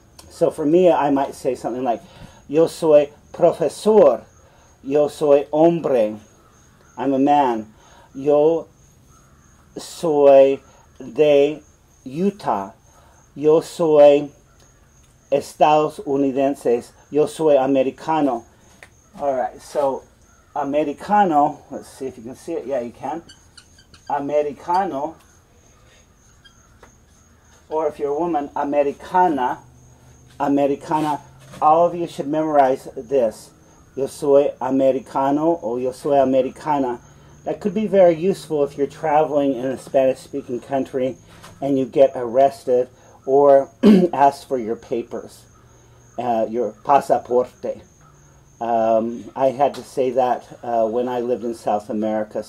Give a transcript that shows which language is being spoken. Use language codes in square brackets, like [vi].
[en] So for me, I might say something like, [es] yo soy profesor, yo soy hombre, [en] I'm a man, [es] yo soy de Utah, yo soy Estados Unidenses, yo soy americano. [en] All right, so americano, let's see if you can see it. Yeah, you can. Americano, or if you're a woman, americana, americana. All of you should memorize this. [es] Yo soy americano or yo soy americana. [en] That could be very useful if you're traveling in a Spanish-speaking country and you get arrested or ask for your papers, your pasaporte. I had to say that when I lived in South America.